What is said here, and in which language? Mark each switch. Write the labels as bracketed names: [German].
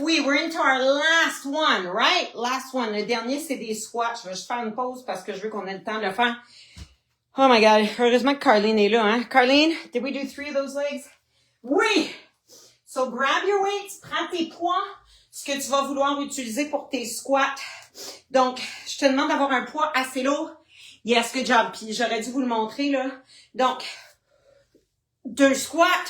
[French] Oui, [English] we're into our last one, right? Last one. [French] Le dernier, c'est des squats. Je vais juste faire une pause parce que je veux qu'on ait le temps de le faire. [English] Oh my God. [French] Heureusement que Carleen est là, hein? [English] Carleen, did we do 3 of those legs? [French] Oui! [English] So grab your weights, [French] prends tes poids, ce que tu vas vouloir utiliser pour tes squats. Donc, je te demande d'avoir un poids assez lourd. [English] Yes, good job. [French] Puis j'aurais dû vous le montrer, là. Donc, 2 squats.